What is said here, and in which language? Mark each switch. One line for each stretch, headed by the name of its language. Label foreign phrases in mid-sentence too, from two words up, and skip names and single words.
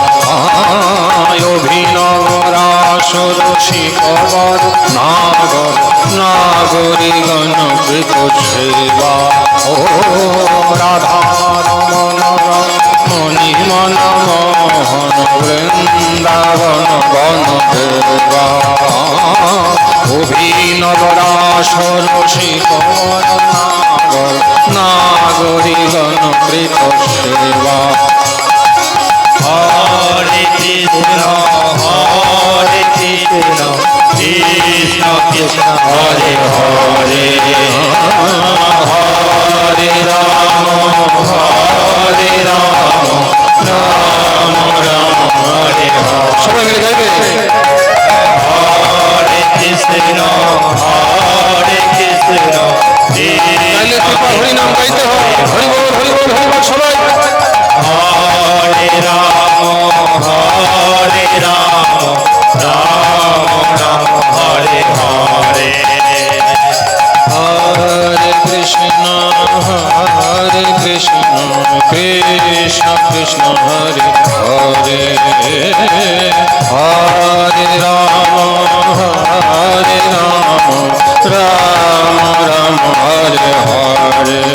Bangla: অভিনব রাসর শিকবর নাগর নাগরিগণ কৃত সেবা ও রাধা রমণ রমণী মন মোহন বৃন্দাবন বনদেবা অভিনব রাসর শিকবর নাগর নাগরিগণ কৃত সেবা
Sanskrit: Hare Krishna, Hare Krishna, Krishna Krishna, Hare Hare, Hare Rama, Hare Rama, Rama Rama, Hare Hare.
Bangla: সবাই মিলে গাইবে
Sanskrit: Hare Krishna, Hare Krishna,
Bangla: গাইলে Krishna কৃপা হরি নাম গাইতে হয় হরি বল হরি বল হরি বল সবাই
Sanskrit: Hare Rama, Hare Rama, Rama Rama, Hare Hare. Hare Krishna, Krishna Krishna, Hare Hare, Hare Rama, Rama Rama, Hare Hare.